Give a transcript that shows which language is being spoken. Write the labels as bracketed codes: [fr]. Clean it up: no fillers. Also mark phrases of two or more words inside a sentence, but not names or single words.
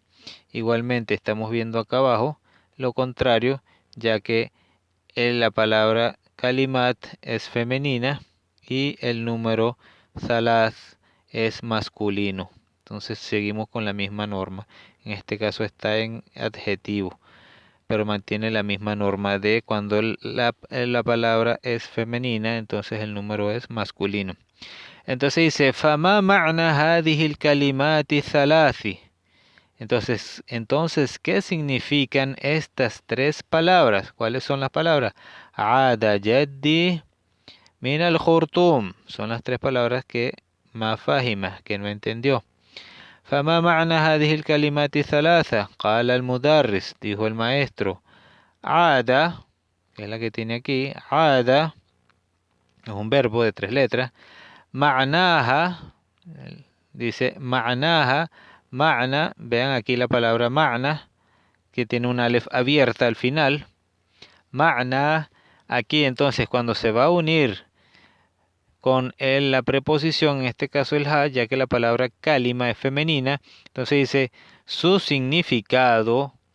[es] Igualmente estamos viendo acá abajo lo contrario, ya que la palabra kalimat es femenina y el número salaz es masculino. Entonces seguimos con la misma norma. En este caso está en adjetivo, pero mantiene la misma norma de cuando la palabra es femenina, entonces el número es masculino. Entonces dice, [ar] فما معنى هذه الكلمات الثلاث. [es] Entonces, ¿qué significan estas tres palabras? ¿Cuáles son las palabras? [ar] عاد جدي من الخرطوم. [es] Son las tres palabras que [ar] ما فهم, [es] que no entendió. [ar] فما معنى هذه الكلمات الثلاثة؟ قال المدرس, [es] dijo el maestro. Ada, que es la que tiene aquí, ada, es un verbo de 3 letras. Ma'naha, dice ma'naha, ma'na, vean aquí la palabra ma'na, que tiene una alef abierta al final. Ma'na, aquí entonces cuando se va a unir con la preposición, en este caso el ha, ya que la palabra kalima es femenina, entonces dice su significado,